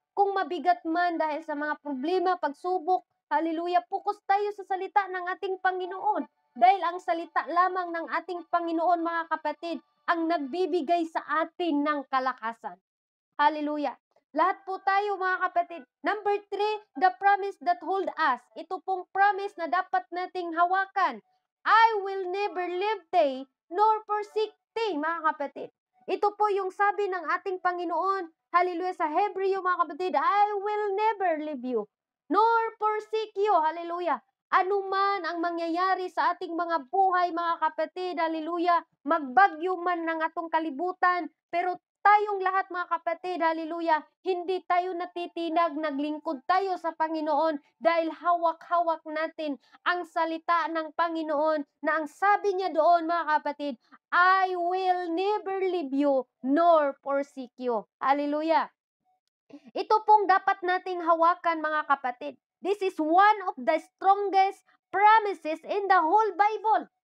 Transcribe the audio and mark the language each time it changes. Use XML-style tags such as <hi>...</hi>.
<tl>Kung mabigat man dahil sa mga problema, pagsubok, hallelujah, focus tayo sa salita ng ating Panginoon. Dahil ang salita lamang ng ating Panginoon, mga kapatid, ang nagbibigay sa atin ng kalakasan. Hallelujah. Lahat po tayo mga kapatid.</tl> <en>Number 3, the promise that hold us.</en> <tl>Ito pong promise na dapat nating hawakan.</tl> <en>I will never leave thee nor forsake thee,</en> <tl>mga kapatid. Ito po yung sabi ng ating Panginoon. Hallelujah, sa Hebreo mga kapatid,</tl> <en>I will never leave you nor forsake you.</en> <tl>Hallelujah. Ano man ang mangyayari sa ating mga buhay mga kapatid, hallelujah, magbagyo man ng</tl> <ceb>atong kalibutan,</ceb> <tl>pero tayong lahat mga kapatid, hallelujah, hindi tayo natitinag, naglingkod tayo sa Panginoon dahil hawak-hawak natin ang salita ng Panginoon na ang sabi niya doon mga kapatid,</tl> <en>I will never leave you nor forsake you.</en> <tl>Hallelujah. Ito pong dapat nating hawakan mga kapatid.</tl> <en>This is one of the strongest promises in the whole Bible.</en>